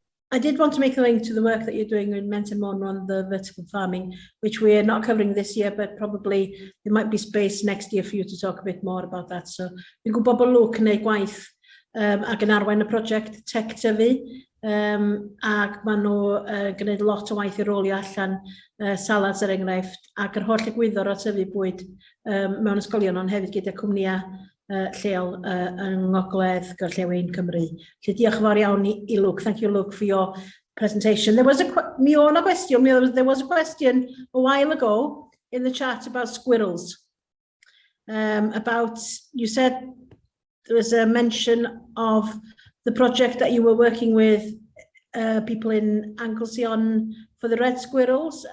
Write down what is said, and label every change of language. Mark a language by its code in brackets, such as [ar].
[en] I did want to make a link to the work that you're doing in Mae'r on the vertical farming, which we're not covering this year, but probably there might be space next year for you to talk a bit more about that. So [cy] fi'n gwybod bod Luke yn gwneud gwaith ac yn arwain y prosiect tech tyfu ac maen nhw gwneud lot o waith i rolio allan salads er enghraifft, ac yr holl egwyddor o tyfu bwyd mewn ysgolion, ond hefyd gyda cwmnïau lleol yng Ngogledd Gorllewin Cymru. Felly diolch yn fawr iawn i Luke. [en] Thank you, Luke, for your presentation. There was a question a while ago in the chat about squirrels. You said there was a mention of the project that you were working with people in Anglesey on for the red squirrels.